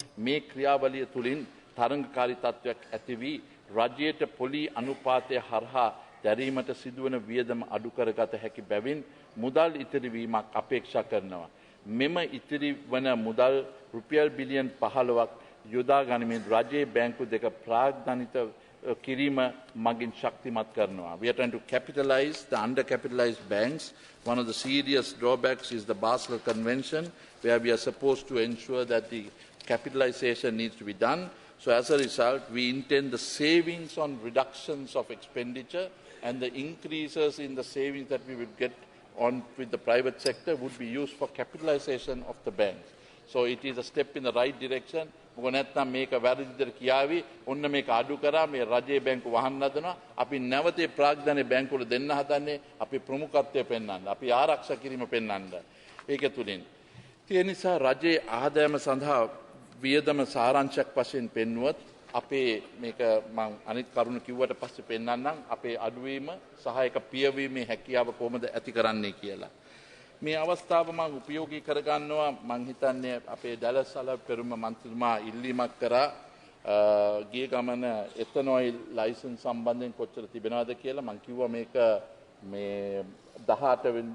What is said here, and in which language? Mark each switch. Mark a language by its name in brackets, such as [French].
[Sinhala] මේ ක්‍රියාවලිය තුලින් තරංගකාරී තත්ත්වයක් ඇති වී රජයට පොලි අනුපාතය හරහා දැරීමට සිදුවන වියදම අඩු කරගත හැකි බැවින් මුදල් ඉතිරි වීමක් අපේක්ෂා කරනවා. මෙම ඉතිරි වන මුදල් රුපියල් බිලියන් 15ක් යොදා ගනිමින් රජයේ බැංකු දෙක ප්‍රාග්ධනිත කිරීම මගින් ශක්තිමත් කරනවා. [English] We are trying to capitalize the undercapitalized banks. One of the serious drawbacks is the Basel Convention, where we are supposed to ensure that the capitalization needs to be done. So as a result, we intend the savings on reductions of expenditure and the increases in the savings that we would get on with the private sector would be used for capitalization of the banks. So it is a step in the right direction. [Sinhala] මොකද නැත්නම් මේක වැරදි විදිහට කියාවි ඔන්න මේක අඩු කරා මේ රජයේ බැංකු වහන්න හදනවා අපි නැවතේ ප්‍රාග්ධනයේ බැංකුවල දෙන්න හදන්නේ අපි ප්‍රමුඛත්වය පෙන්වන්න අපි ආරක්ෂා කිරීම පෙන්වන්න ඒක තුලින් ඒ නිසා රජයේ ආදායම සඳහා වියදම සාරාංශයක් වශයෙන් පෙන්වුවොත් අපේ මේක මම අනිත් කරුණ කිව්වට පස්සේ පෙන්වන්නම් අපේ අඩුවීම සහායක පියවීමේ හැකියාව කොහොමද ඇති කරන්නේ කියලා මේ අවස්ථාව මම උපයෝගී කරගන්නවා මම හිතන්නේ අපේ ඩැලස් පෙරුම මන්ත්‍රීතුමා ඉල්ලීමක් කරා ගිය ගමන එතනොයිල් ලයිසන්ස් සම්බන්ධයෙන් කොච්චර තිබෙනවද කියලා මම කිව්වා මේක මේ 18